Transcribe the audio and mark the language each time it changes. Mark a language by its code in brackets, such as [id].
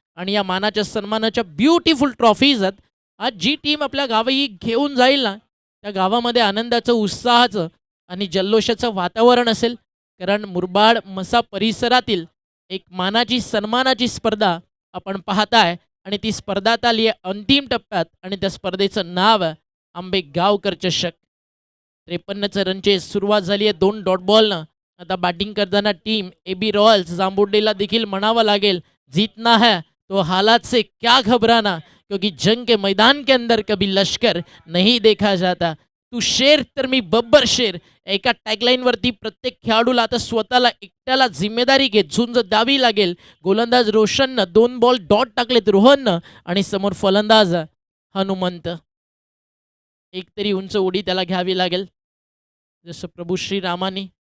[mr] आणि या मानाच्या सन्मानाच्या ब्युटिफुल ट्रॉफीज आहेत. आज जी टीम आपल्या गावी घेऊन जाईल ना त्या गावामध्ये आनंदाचं, उत्साहाचं आणि जल्लोषाचं वातावरण असेल. कारण मुरबाड मसा परिसरातील एक मानाची सन्मानाची स्पर्धा आपण पाहताय आणि ती स्पर्धा आली आहे अंतिम टप्प्यात आणि त्या स्पर्धेचं नाव आंबेगावकर चषक. 53चं रनचे सुरुवात झाली आहे 2 डॉट बॉलनं. आता बॅटिंग करताना टीम एबी रॉयल्स जांभुर्डेला देखील म्हणावं लागेल [hi] जीतना है तो हालात से क्या घबराना, क्योंकि जंग के मैदान के अंदर कभी लश्कर नहीं देखा जाता. [mr] तू शेर तर मी बब्बर शेर. एका टॅगलाईनवरती प्रत्येक खेळाडूला आता स्वतःला एकट्याला जिम्मेदारी घेत झुंज द्यावी लागेल. गोलंदाज रोशननं 2 बॉल डॉट टाकलेत रोहननं आणि समोर फलंदाज हनुमंत. एक तरी उंच उडी त्याला घ्यावी लागेल जसं प्रभू श्रीरामाने